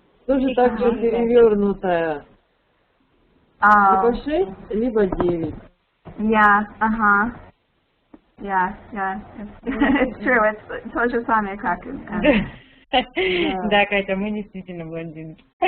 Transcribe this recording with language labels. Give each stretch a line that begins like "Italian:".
Russian: Тоже так же перевернутая. Либо 6, либо 9.
English: Yeah, Yeah, it's true, it's
Russian: то же самое, как... Да, Катя, мы действительно блондинки.